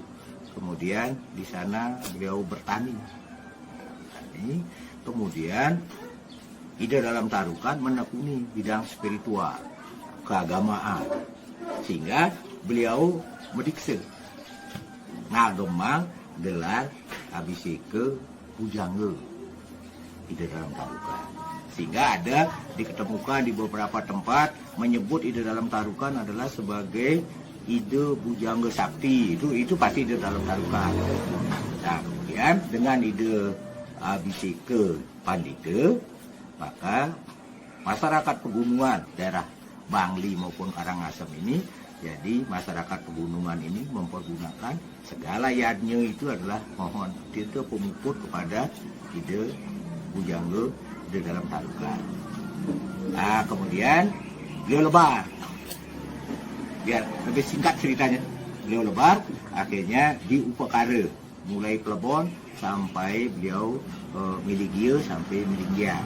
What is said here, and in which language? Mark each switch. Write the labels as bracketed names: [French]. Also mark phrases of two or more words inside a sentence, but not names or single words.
[Indonesian] Kemudian di sana beliau bertani. Kemudian Ida Dalam Tarukan menekuni bidang spiritual, keagamaan, sehingga beliau mendikse ngagemang gelar Abiseka Pujangga Ida Dalam Tarukan, sehingga ada diketemukan di beberapa tempat menyebut Ida Dalam Tarukan adalah sebagai Ida Bujangga Sakti. Itu pasti Ida Dalam Tarukan. Nah, kemudian dengan Ida Abiseka Pandita, maka masyarakat pegunungan daerah Bangli maupun Karangasem ini, jadi masyarakat pegunungan ini mempergunakan segala yadnya itu adalah mohon kita pemuput kepada Ida Bujangga Ida Dalam Tarukan. Nah, kemudian beliau lebar. Biar lebih singkat ceritanya, beliau lebar, akhirnya di Upakara, mulai Plebon sampai beliau Miligia sampai Milinggia.